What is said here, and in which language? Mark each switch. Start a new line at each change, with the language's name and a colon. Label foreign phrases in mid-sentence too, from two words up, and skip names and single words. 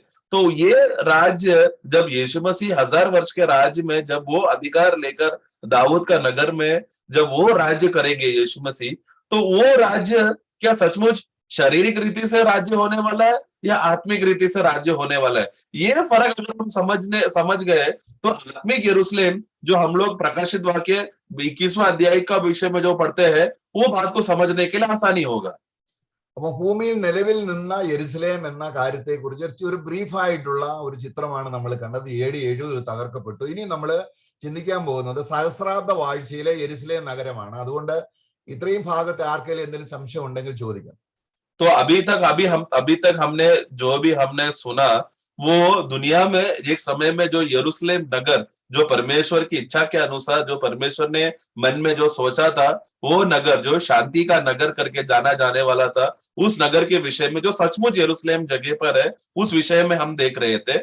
Hindi: तो ये राज्य जब यीशु मसीह 1000 वर्ष के राज्य में जब वो अधिकार लेकर दाऊद का नगर में जब वो राज्य करेंगे यीशु मसीह, तो वो राज्य क्या सचमुच शारीरिक रीति से राज्य होने वाला है या आत्मिक रीति से राज्य होने वाला है? ये फर्क अगर हम समझ गए तो आत्मिक यरूशलेम जो हम लोग प्रकाशित वाक्य 21वां अध्याय का विषय में जो पढ़ते हैं, वो बात को समझने के लिए आसानी होगा।
Malayalam: അപ്പൊ ഭൂമിയിൽ നിലവിൽ നിന്ന യെരുസലേം എന്ന കാര്യത്തെ കുറിച്ച് ഒരു ബ്രീഫായിട്ടുള്ള ഒരു ചിത്രമാണ് നമ്മൾ കണ്ടത്. AD 70 തകർക്കപ്പെട്ടു. ഇനി നമ്മൾ ചിന്തിക്കാൻ പോകുന്നത് സഹസ്രാബ്ദ വാഴ്ചയിലെ യെരുസലേം നഗരമാണ്. അതുകൊണ്ട് ഇത്രയും ഭാഗത്തെ ആർക്കെങ്കിലും എന്തെങ്കിലും സംശയം ഉണ്ടെങ്കിൽ ചോദിക്കാം.
Hindi: तो अभी तक हमने जो भी हमने सुना, वो दुनिया में एक समय में जो यरूशलेम नगर, जो परमेश्वर की इच्छा के अनुसार, जो परमेश्वर ने मन में जो सोचा था, वो नगर जो शांति का नगर करके जाना जाने वाला था, उस नगर के विषय में जो सचमुच यरूशलेम जगह पर है, उस विषय में हम देख रहे थे।